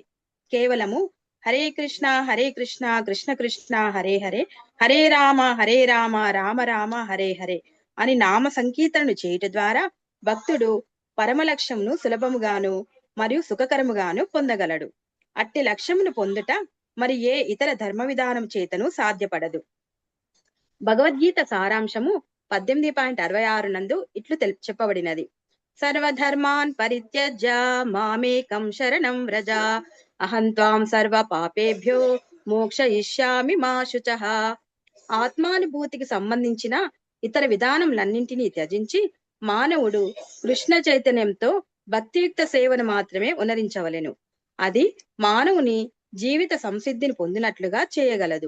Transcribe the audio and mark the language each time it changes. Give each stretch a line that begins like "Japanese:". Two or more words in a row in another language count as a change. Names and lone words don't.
Telugu: కేవలము
Sanskrit: హరే కృష్ణ కృష్ణ కృష్ణ హరే హరే, హరే రామ రామ రామ హరే హరే
Telugu: అని నామ సంకీర్తనను చేయుట ద్వారా భక్తుడు పరమ లక్ష్యమును సులభముగాను మరియు సుఖకరముగాను పొందగలడు. అట్టి లక్ష్యమును పొందుట మరి ఏ ఇతర ధర్మ విధానం చేతను సాధ్యపడదు. భగవద్గీత సారాంశము 18.66 నందు ఇట్లు చెప్పబడినది.
Sanskrit: సర్వధర్మాన్ పరిత్యజ్య మామేకం శరణం వ్రజ అహం త్వాం సర్వ పాపేభ్యో మోక్షయిష్యామి మా శుచః.
Telugu: ఆత్మానుభూతికి సంబంధించిన ఇతర విధానములన్నింటినీ త్యజించి మానవుడు కృష్ణ చైతన్యంతో భక్తియుక్త సేవను మాత్రమే ఉనరించవలెను. అది మానవుని జీవిత సంసిద్ధిని పొందినట్లుగా చేయగలదు.